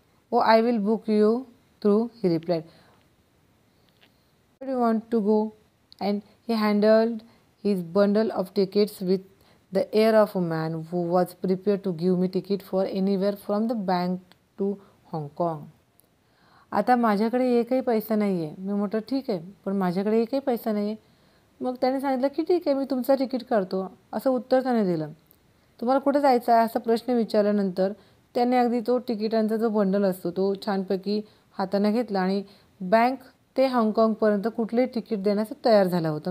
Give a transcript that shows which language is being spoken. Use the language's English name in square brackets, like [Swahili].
[English] Oh I will book you through, he replied. Where do you want to go? And he handled his bundle of tickets with the air of a man who was prepared to give me ticket for anywhere from the bank to Hong Kong. [Marathi] आता माझ्याकडे एकही पैसा नाही आहे. मी म्हटलं ठीक आहे, पण माझ्याकडे एकही पैसा नाही आहे. मग त्याने सांगितलं की ठीक आहे, मी तुमचं तिकीट काढतो, असं उत्तर त्याने दिलं. तुम्हाला कुठे जायचं आहे असा प्रश्न विचारल्यानंतर त्याने अगदी तो तिकिटांचा जो बंडल असतो तो छानपैकी हाताने घेतला आणि बँक ते हाँगकाँगपर्यंत कुठलेही तिकीट देण्यास तयार झाला होता.